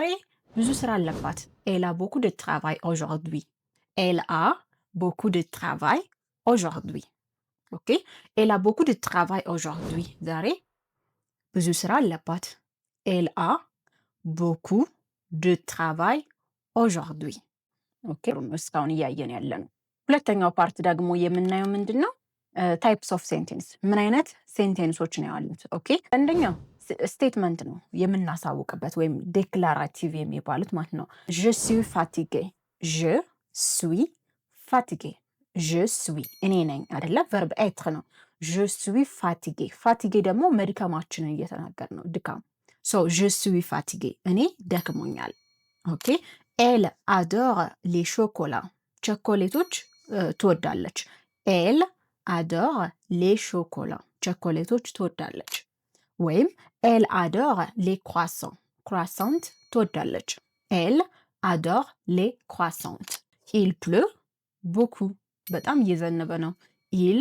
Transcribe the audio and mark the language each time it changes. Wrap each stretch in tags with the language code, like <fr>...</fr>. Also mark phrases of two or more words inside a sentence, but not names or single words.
<am>ብዙ ስራ አለባት።</am> <fr>elle a beaucoup de travail aujourd'hui፣ elle a beaucoup de travail aujourd'hui።</fr> <am>ኦኬ፣</am> <fr>elle a beaucoup de travail aujourd'hui፣</fr> <am>ዛሬ ብዙ ስራ አለባት።</am> <fr>elle a beaucoup de travail aujourd'hui።</fr> <am>ኦኬ፣ እስካሁን እያየን ያለ ነው። ሁለተኛው ፓርት ደግሞ የምናየው ምንድን ነው?</am> <en>types of sentences፣</en> <am>ምን አይነት ሴንቴንሶች ነው ያሉት? ኦኬ፣ አንደኛው ስቴትመንት ነው የምናሳውቅበት ወይም ዴክላራቲቭ የሚባሉት ማለት ነው።</am> <fr>je suis fatigué፣ je suis fatigué፣ je suis</fr> <am>እኔ ነኝ አይደለ? ቨርብ ኤትር ነው።</am> <fr>je suis fatigué፣</fr> <am>ፋቲጌ ደግሞ መድከማችንን እየተናገር ነው፣ ድካም። ሶ</am> <fr>je suis fatigué፣</fr> <am>እኔ ደክሞኛል። ኦኬ፣</am> <fr>elle adore le chocolat፣</fr> <am>ቸኮሌቶች ትወዳለች።</am> <fr>elle adore le</fr> <am>ሾኮላ፣ ቸኮሌቶች ትወዳለች። ወይም</am> <fr>elle adore les croissants፣</fr> <am>ክሯሳንት ትወዳለች።</am> <fr>elle adore les croissants። il pleut beaucoup፣</fr> <am>በጣም እየዘነበ ነው። ኢል</am>